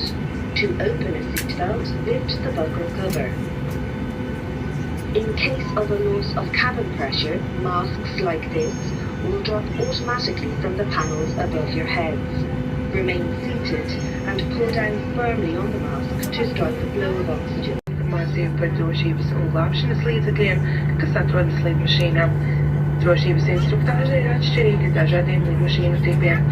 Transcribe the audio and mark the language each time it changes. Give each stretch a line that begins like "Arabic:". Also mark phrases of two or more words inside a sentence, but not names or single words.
English: To open a seatbelt, lift the buckle cover. In case of a loss of cabin pressure, masks like this will drop automatically from the panels above your heads. Remain seated and pull down firmly on the mask to strike the flow of oxygen. Mask
Latvian: attiecībā par drošības un glābšanas līdzekļiem, kas atrodas lidmašīnā. Drošības instruktāža ir atšķirīga dažādiem lidmašīnu tipiem.